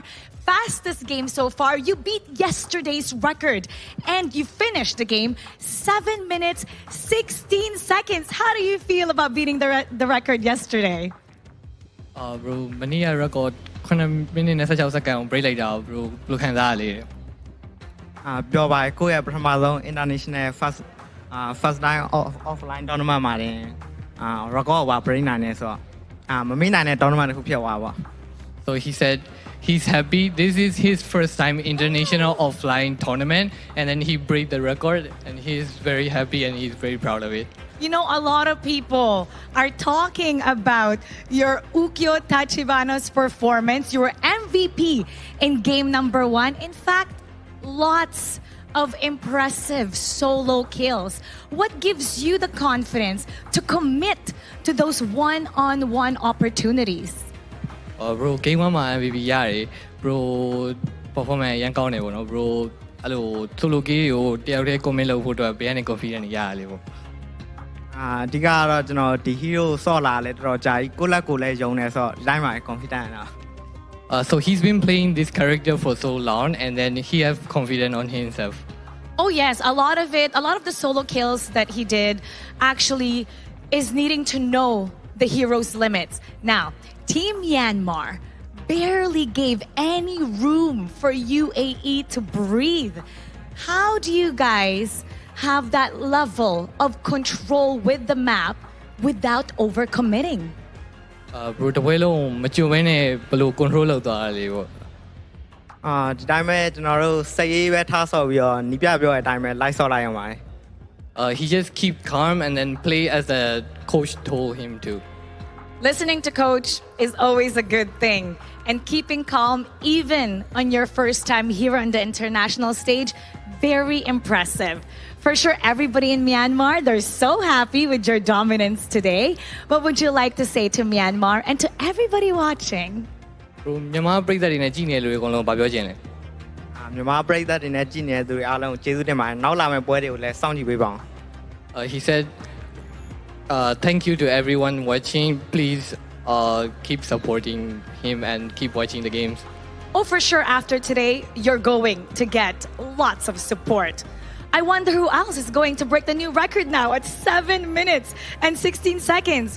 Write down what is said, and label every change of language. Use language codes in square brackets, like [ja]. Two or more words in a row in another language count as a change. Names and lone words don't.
[en] Fastest game so far. You beat yesterday's record and you finished the game 7 minutes 16 seconds. How do you feel about beating the record yesterday? Bro, many record 9 minutes 16 seconds break [my] လိုက်တာ bro ဘယ်လိုခံစားရလဲ ပြောပါကိုယ့်ရဲ့ပထမဆုံး [en] international first time offline tournament [my] မှာတင်record က break နိုင်နေဆိုတော့မမေ့နိုင်တဲ့ tournament တစ်ခုဖြစ်သွားပါ [en] So he said he's happy. This is his first time international offline tournament, and then he break the record, and he's very happy and he's very proud of it. You know, a lot of people are talking about your Ukyo Tachibana's performance. You were MVP in game number 1. In fact, lots of impressive solo kills. What gives you the confidence to commit to those one-on-one opportunities? [my] Bro, game 1 မှာ MVP ရတယ် bro performance ရန်ကောင်းတယ်ပေါ့နော် bro အဲ့လို [en] solo game [my] ကိုတယောက်တည်း comment လုပ်ဖို့အတွက်ဘေးကနေ confidence ရတယ်လေပေါ့ အဓိကကတော့ကျွန်တော်ဒီ hero ဆော့လာလဲတော်တော်ကြာကြီးကိုယ့်လက်ကိုလည်းယုံနေဆိုတော့ line မှာ confidence တာ [en] So he's been playing this character for so long, and then he has confidence on himself. Oh yes, a lot of the solo kills that he did actually is needing to know the hero's limits. Now, Team Myanmar barely gave any room for UAE to breathe. How do you guys have that level of control with the map without overcommitting? [my] Bro တပွဲလုံးမကြုံဘဲနဲ့ဘယ်လို control လုပ်သွားတာလေပေါ့ ဒီတိုင်းပဲကျွန်တော်တို့စိတ်ရေးပဲထားဆော့ပြီးတော့နီးပြပြောတဲ့အတိုင်းပဲ live ဆော့လိုက်ရအောင်ပါတယ် [en] He just keep calm and then play as the coach told him to. Listening to coach is always a good thing. And keeping calm even on your first time here on the international stage, very impressive. For sure, everybody in Myanmar, they're so happy with your dominance today. What would you like to say to Myanmar and to everybody watching? [my] မြန်မာပြည်သက်တွေနဲ့ကြည့်နေလူတွေအကုန်လုံးဗာပြောချင်တယ် မြန်မာပြည်သက်တွေနဲ့ကြည့်နေတဲ့သူတွေအားလုံးကျေးဇူးတင်ပါတယ်နောက်လာမယ့်ပွဲတွေကိုလည်းစောင့်ကြည့်ပေးပါအောင် [en] He said thank you to everyone watching please keep supporting him and keep watching the games Oh, for sure, after today, you're going to get lots of support. I wonder who else is going to break the new record now at 7 minutes and 16 seconds.